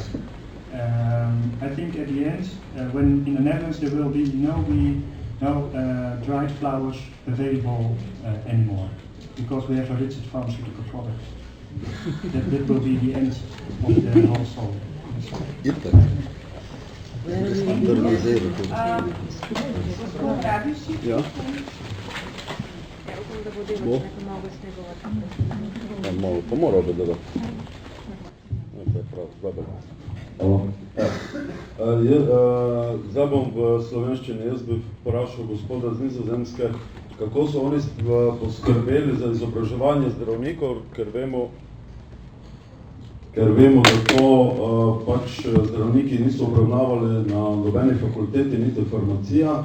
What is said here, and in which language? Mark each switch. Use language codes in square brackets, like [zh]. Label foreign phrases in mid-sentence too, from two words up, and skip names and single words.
[en] I think at the end, when in the Netherlands there will be no dried flowers available anymore, because we have a registered pharmaceutical product. that will be the end of the whole story. [sl] Ja. Malo pomoral bi, da ga. To je prav, zdaj bom v slovenščini, jaz bi vprašal gospoda z Nizozemske, kako so oni poskrbeli za izobraževanje zdravnikov, ker vemo, da to pač zdravniki niso obravnavali na nobeni fakulteti, niti farmacija.